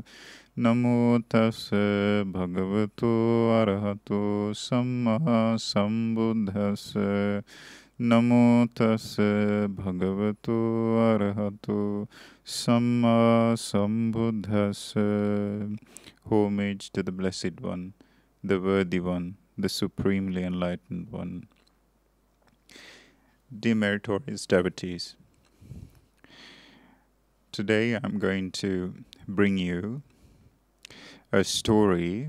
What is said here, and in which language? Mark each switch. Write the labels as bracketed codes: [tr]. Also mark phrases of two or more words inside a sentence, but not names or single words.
[pi] Namo tassa bhagavato arahato samma sambuddhassa. Namo tassa bhagavato arahato samma sambuddhassa. [en] Homage to the Blessed One, the Worthy One, the Supremely Enlightened One. Dear meritorious devotees, today I'm going to bring you a story